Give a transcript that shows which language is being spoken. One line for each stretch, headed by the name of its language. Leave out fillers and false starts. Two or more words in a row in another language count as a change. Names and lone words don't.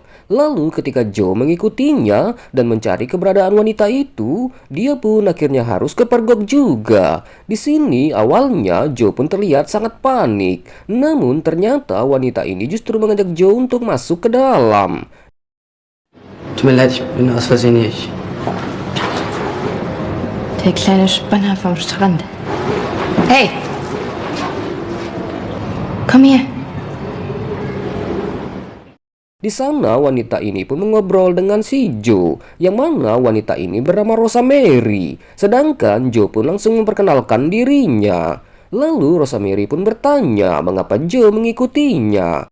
Indonesian: Lalu ketika Joe mengikutinya dan mencari keberadaan wanita itu, dia pun akhirnya harus kepergok juga. Di sini awalnya Joe pun terlihat sangat panik, namun ternyata wanita ini justru mengajak Joe untuk masuk ke dalam.
German: Tut mir leid, ich bin aus Versehen hier. Der kleine Spanner vom Strand. Hey! Komm hier.
Indonesian: Di sana wanita ini pun mengobrol dengan si Joe, yang mana wanita ini bernama Rosemary. Sedangkan Joe pun langsung memperkenalkan dirinya. Lalu Rosemary pun bertanya mengapa Joe mengikutinya.